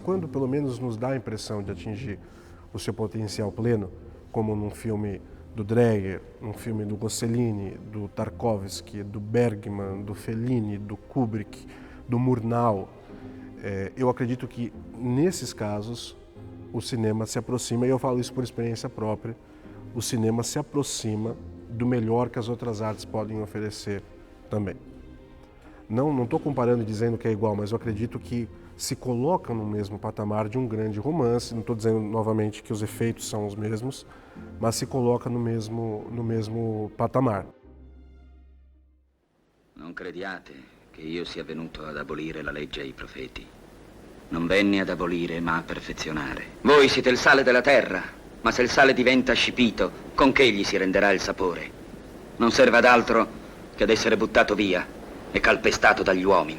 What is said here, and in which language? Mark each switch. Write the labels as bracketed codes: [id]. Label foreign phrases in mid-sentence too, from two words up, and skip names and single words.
[pt] quando pelo menos nos dá a impressão de atingir o seu potencial pleno, como num filme do Dreyer, num filme do Rossellini, do Tarkovsky, do Bergman, do Fellini, do Kubrick, do Murnau, eu acredito que nesses casos o cinema se aproxima, e eu falo isso por experiência própria, o cinema se aproxima do melhor que as outras artes podem oferecer também. Não estou comparando e dizendo que é igual, mas eu acredito que se coloca no mesmo patamar de um grande romance. Não estou dizendo novamente que os efeitos são os mesmos, mas se coloca no mesmo patamar. [it] Non crediate che io sia venuto ad abolire la legge e i profeti. Non venni ad abolire, ma a perfezionare. Voi siete il sale della terra, ma se il sale diventa scipito, con che gli si renderà il sapore? Non serve ad altro che ad essere buttato via e calpestato dagli uomini.